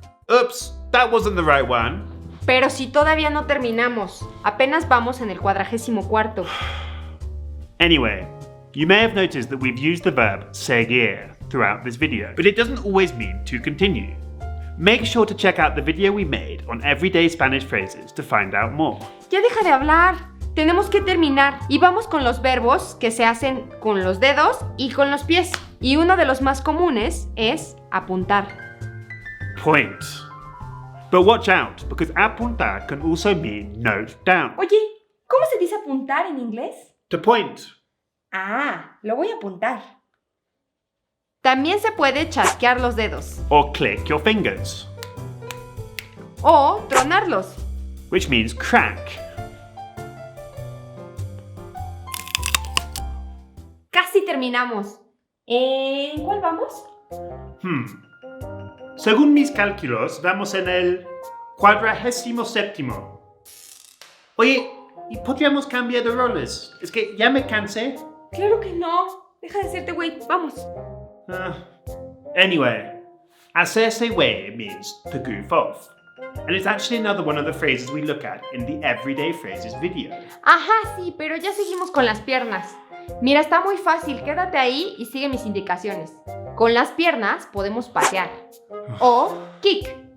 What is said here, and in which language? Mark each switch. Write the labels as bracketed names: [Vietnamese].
[English] Oops, that wasn't the right one. [Spanish] Pero si todavía no terminamos, apenas vamos en el 44º. [English] Anyway, you may have noticed that we've used the verb seguir throughout this video, but it doesn't always mean to continue. Make sure to check out the video we made on everyday Spanish phrases to find out more. [Spanish] Ya deja de hablar. Tenemos que terminar y vamos con los verbos que se hacen con los dedos y con los pies. Y uno de los más comunes es apuntar. [English] Point. But watch out, because apuntar can also mean note down. [Spanish] Oye, ¿cómo se dice apuntar en inglés? [English] To point. [Spanish] Ah, lo voy a apuntar. También se puede chasquear los dedos [English] Or click your fingers, [Spanish] o tronarlos. [English] which means crack. [Spanish] Casi terminamos. ¿En cuál vamos? Según mis cálculos, vamos en el 47º. Oye, ¿y podríamos cambiar de roles? Es que ya me cansé. Claro que no. Deja de hacerte güey. Vamos. [English] Anyway, [Spanish] hacerse güey [English] means to goof off. And it's actually another one of the phrases we look at in the Everyday Phrases video. [Spanish] Ajá, sí, pero ya seguimos con las piernas. Mira, está muy fácil. Quédate ahí y sigue mis indicaciones. Con las piernas podemos patear. O kick.